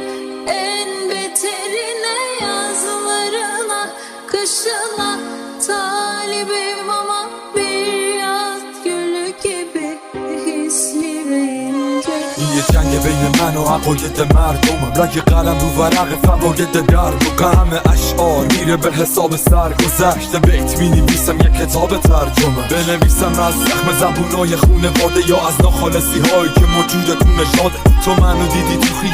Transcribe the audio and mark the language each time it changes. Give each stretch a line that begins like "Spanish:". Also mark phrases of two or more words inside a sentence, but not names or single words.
Turkish: en beterine, yazlarına, kışına talibim ama bir yaz gülü gibi hisli ve ince.
Persian: یه جنگ بین من و عقاید مردمم لای قلم رو ورق فواید در غم اشعار میره به حساب سرگذشت بیت می نویسم یک کتاب ترجمه بنویسم از زخم زبونای خونواده یا از ناخالصی هایی که موجوده تو نژاد تو منو دیدی تو